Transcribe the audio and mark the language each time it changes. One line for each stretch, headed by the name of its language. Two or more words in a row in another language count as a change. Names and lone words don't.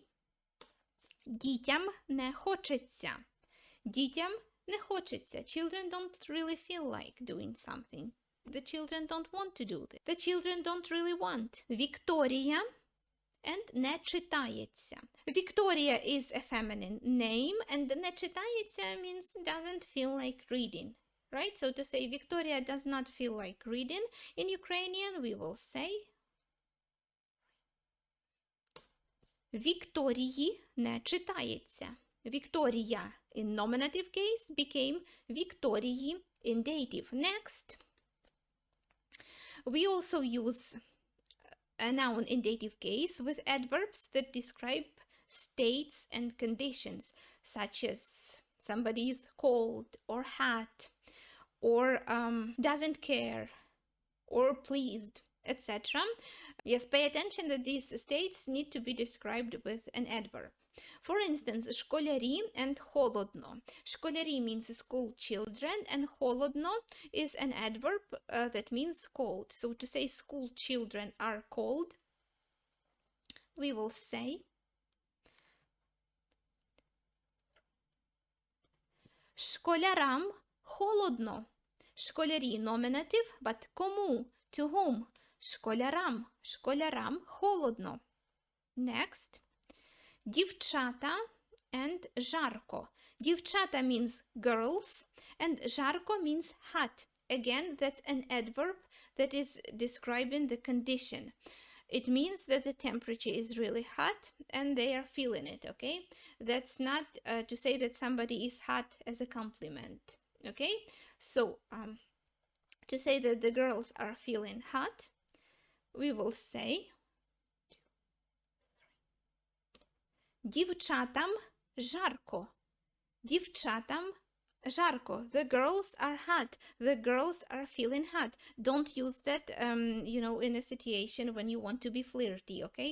Ukrainian: Дітям не хочеться. Дітям не хочеться.
English: Children don't really feel like doing something. The children don't want to do this. The children don't really want.
Ukrainian: Вікторія and не читається.
English: Victoria is a feminine name, and
Ukrainian: не читається
English: means doesn't feel like reading. Right? So to say Victoria does not feel like reading, in Ukrainian we will say
Ukrainian: Вікторії не читається.
English: Victoria in nominative case became Вікторії in dative. Next, we also use a noun in dative case with adverbs that describe states and conditions, such as somebody is cold or hot or doesn't care or pleased, etc. Yes, pay attention that these states need to be described with an adverb. For instance,
Ukrainian: школярі and холодно.
English: Школярі means school children, and холодно is an adverb that means cold. So to say school children are cold, we will say
Ukrainian: школярам холодно.
English: Школярі nominative, but кому? To whom?
Ukrainian: Школярам. Школярам холодно. Next. Дівчата and жарко.
English: Дівчата means girls and жарко means hot. Again, that's an adverb that is describing the condition. It means that the temperature is really hot and they are feeling it, okay? That's not to say that somebody is hot as a compliment, okay? So, to say that the girls are feeling hot, we will say
Ukrainian: Дівчатам жарко. Дівчатам жарко.
English: The girls are hot. The girls are feeling hot. Don't use that, in a situation when you want to be flirty, okay?